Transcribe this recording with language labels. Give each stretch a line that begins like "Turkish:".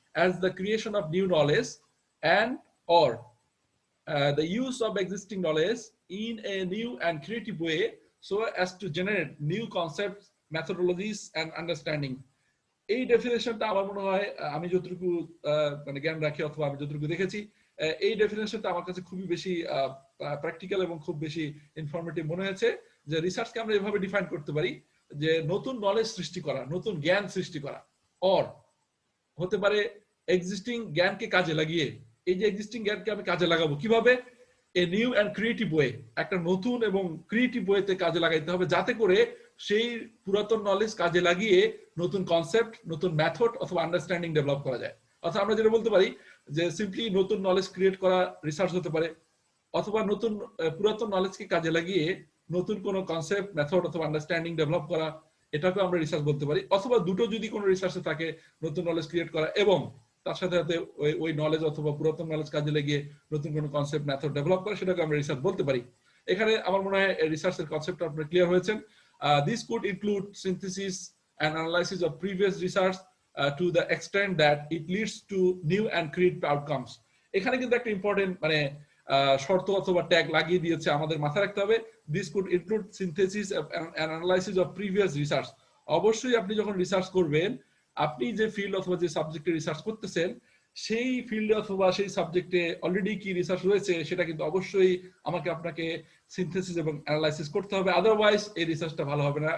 English: as the creation of new knowledge and or the use of existing knowledge in a new and creative way so as to generate new concepts, methodologies and understanding.
Bangla: এই ডেফিনেশনটা আমার মনে হয় আমি যতটুকু মানে জ্ঞান রাখি অথবা আমি যতটুকু দেখেছি এই ডেফিনেশনটা আমার কাছে খুবই বেশি প্র্যাকটিক্যাল এবং খুব বেশি ইনফরমেটিভ মনে হয়েছে যে রিসার্চকে আমরা এভাবে ডিফাইন করতে পারি যে নতুন নলেজ সৃষ্টি করা, নতুন জ্ঞান সৃষ্টি করা, অর হতে পারে এক্সিস্টিং জ্ঞানকে কাজে লাগিয়ে এই যে এক্সিস্টিং জ্ঞানকে আমি কাজে লাগাবো কিভাবে,
English: a new and creative way,
Bangla: একটা নতুন এবং ক্রিয়েটিভ ওয়েতে কাজে লাগাইতে হবে যাতে করে সেই পুরাতন নলেজ কাজে লাগিয়ে নতুন কনসেপ্ট, নতুন মেথড অথবা আন্ডারস্ট্যান্ডিং ডেভেলপ করা যায়। অর্থাৎ আমরা যেটা বলতে পারি যে সিম্পলি নতুন নলেজ ক্রিয়েট করা রিসার্চ হতে পারে, অথবা নতুন পুরাতন নলেজকে কাজে লাগিয়ে নতুন কোনো কনসেপ্ট, মেথড অথবা আন্ডারস্ট্যান্ডিং ডেভেলপ করা, এটাকে আমরা রিসার্চ বলতে পারি। অথবা দুটো যদি কোনো রিসার্চে থাকে, নতুন নলেজ ক্রিয়েট করা এবং তার সাথে সাথে ওই নলেজ অথবা পুরাতন নলেজ কাজে লাগিয়ে নতুন কোনো কনসেপ্ট, মেথড ডেভেলপ করা, সেটাকে আমরা রিসার্চ বলতে পারি। এখানে আমার মনে হয় রিসার্চের কনসেপ্ট আপনারা ক্লিয়ার হয়েছেন।
English: This could include synthesis and analysis of previous research to the extent that it leads to new and creative outcomes.
Bangla: এখানে কিন্তু একটা ইম্পর্টেন্ট মানে শর্ত অথবা ট্যাগ লাগিয়ে দিয়েছে, আমাদের মাথায় রাখতে হবে
English: this could include synthesis and analysis of previous research.
Bangla: অবশ্যই আপনি যখন রিসার্চ করবেন, আপনি যে ফিল্ড অথবা যে সাবজেক্টে রিসার্চ করতেছেন সেই ফিল্ডে অথবা সেই সাবজেক্টে অলরেডি কি রিসার্চ রয়েছে সেটা কিন্তু অবশ্যই আপনাকে সিনথেসিস এবং অ্যানালাইসিস করতে হবে, আদারওয়াইজ এই রিসার্চটা ভালো হবে না।